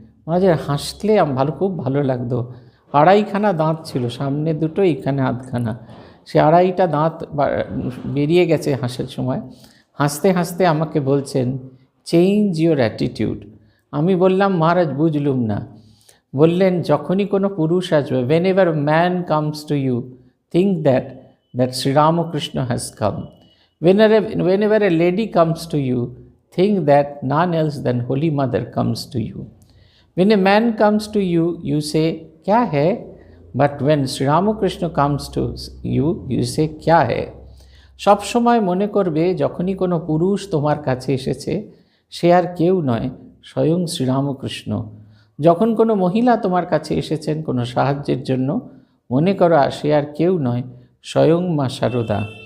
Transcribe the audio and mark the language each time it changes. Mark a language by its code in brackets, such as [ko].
[bn] মহারাজের হাসলে খুব ভালো লাগতো। আড়াইখানা দাঁত ছিল, সামনে দুটো, এইখানে আধখানা, সে আড়াইটা দাঁত বেরিয়ে গেছে হাসার সময়। হাসতে হাসতে আমাকে বলছেন, [en] Change your attitude. [bn] আমি বললাম, মহারাজ বুঝলুম না। বললেন, যখনই কোনো পুরুষ আসবে, [en] Whenever man comes to you, think that Shri Ramakrishna has come. Whenever a lady comes to you, think that none else than Holy Mother comes to you. When a man comes to you, you say, [hi] kya hai? [en] But when Sri Ramakrishna comes to you, you say, kya hai? [bn] সব সময় মনে করবে, যখনই কোনো পুরুষ তোমার কাছে এসেছে, সে আর কেউ নয়, স্বয়ং শ্রীরামকৃষ্ণ। যখন কোনো মহিলা তোমার কাছে এসেছেন কোনো সাহায্যের জন্য, মনে করো সে আর কেউ নয়, স্বয়ং মা শারদা।